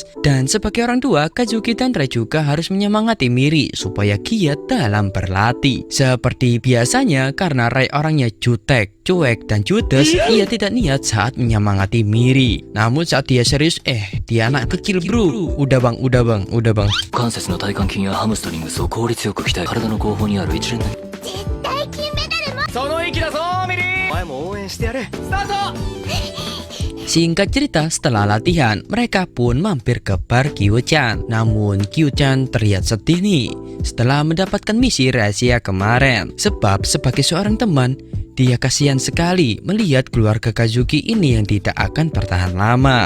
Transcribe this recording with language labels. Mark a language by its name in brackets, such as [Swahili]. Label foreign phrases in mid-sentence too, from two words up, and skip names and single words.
[Indonesian] Dan sebagai orang tua, Kazuki dan Rei juga harus menyemangati Miri supaya giat dalam berlatih. Seperti biasanya, karena Rei orangnya jutek, cuek, dan judes, ia tidak niat saat menyemangati Miri. Namun saat dia serius, dia anak kecil bro. Udah bang. [Japanese] 関節の体幹筋やハムストリングスを効率よく鍛え体の後方にある一連のその息だぞミリ。お前も応援してやれ。スタート。 [Indonesian] Singkat cerita, setelah latihan, mereka pun mampir ke bar Kyuchan. Namun Kyuchan terlihat sedih nih setelah mendapatkan misi rahasia kemarin. Sebab sebagai seorang teman, dia kasihan sekali melihat keluarga Kazuki ini yang tidak akan bertahan lama.